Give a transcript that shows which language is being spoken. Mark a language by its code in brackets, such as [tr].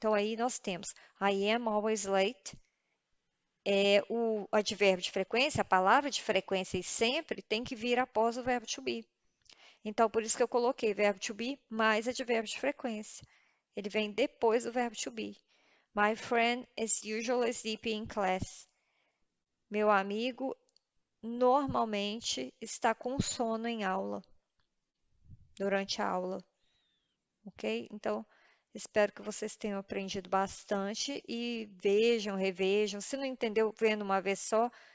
[pt] Então aí nós temos [en] I am always late. [pt] O advérbio de frequência, a palavra de frequência e sempre tem que vir após o verbo to be. Então, por isso que eu coloquei verbo to be mais advérbio de frequência. Ele vem depois do verbo to be. [en] My friend is usually sleeping in class. [pt] Meu amigo normalmente está com sono em aula, durante a aula. Ok? Então, espero que vocês tenham aprendido bastante e vejam, revejam. Se não entendeu vendo uma vez só,